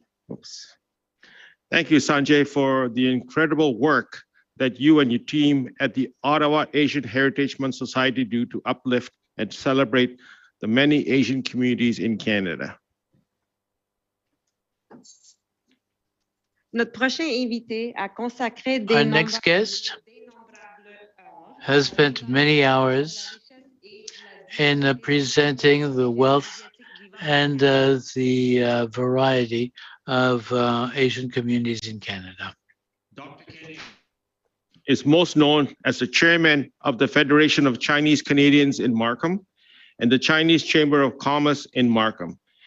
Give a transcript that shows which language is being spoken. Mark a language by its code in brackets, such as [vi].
[en] Oops. Thank you, Sanjay, for the incredible work that you and your team at the Ottawa Asian Heritage Month Society do to uplift and celebrate the many Asian communities in Canada. [fr] Notre prochain invité a consacré [en] Our next guest has spent many hours in presenting the wealth and the variety of Asian communities in Canada. Dr. Kenny is most known as the chairman of the Federation of Chinese Canadians in Markham and the Chinese Chamber of Commerce in Markham.